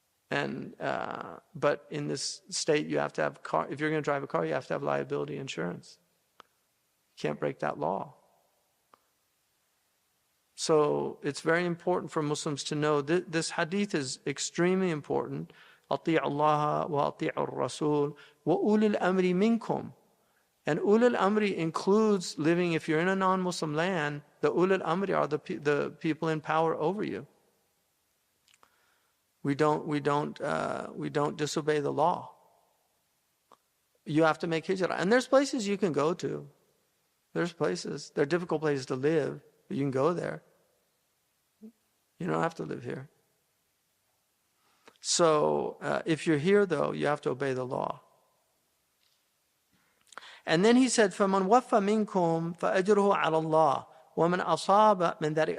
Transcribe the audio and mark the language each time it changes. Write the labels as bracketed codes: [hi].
[en] But in this state, you have to have car. If you're going to drive a car, you have to have liability insurance. You can't break that law. So it's very important for Muslims to know this hadith is extremely important. [ar] أطيعوا الله وأطيعوا الرسول وأولي الأمر منكم. [en] And ulul amri includes living, if you're in a non-Muslim land, the ulul amri are the people in power over you. We don't disobey the law. You have to make hijrah. And there's places you can go to. They're difficult places to live, but you can go there. You don't have to live here. So if you're here, though, you have to obey the law. And then he said, [ar] فَمَنْ وَفَّ مِنْكُمْ فَأَجْرُهُ عَلَى اللَّهِ وَمَنْ أَصَابَ مِنْ ذَلِكَ.